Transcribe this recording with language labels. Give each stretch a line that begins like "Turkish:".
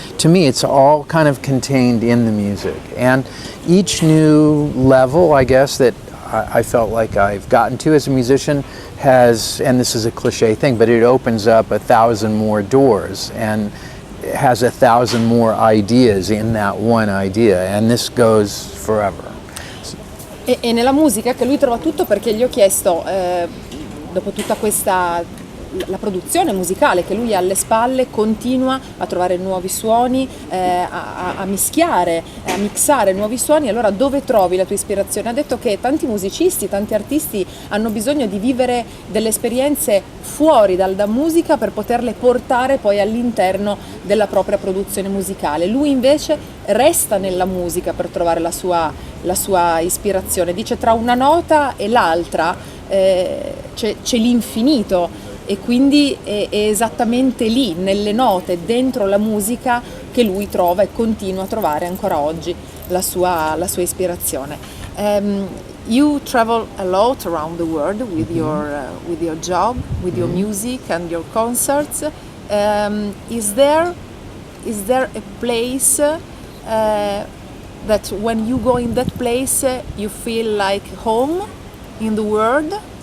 English: To me, it's all kind of contained in the music. And each new level, I guess, that I felt like I've gotten to as a musician has, and this is a cliche thing, but it opens up 1,000 more doors and has 1,000 more ideas in that one idea, and this goes forever.
Italian: E nella musica che lui trova tutto, perché gli ho chiesto, dopo tutta la produzione musicale che lui ha alle spalle, continua a trovare nuovi suoni, a mischiare, a mixare nuovi suoni. Allora dove trovi la tua ispirazione? Ha detto che tanti musicisti, tanti artisti hanno bisogno di vivere delle esperienze fuori dalla musica per poterle portare poi all'interno della propria produzione musicale. Lui invece resta nella musica per trovare la sua ispirazione. Dice, tra una nota e l'altra c'è l'infinito. E quindi è esattamente lì, nelle note, dentro la musica, che lui trova e continua a trovare ancora oggi la sua ispirazione.
English: You travel a lot around the world with your job, with your music and your concerts. Is there a place that when you go in that place you feel like home in the world?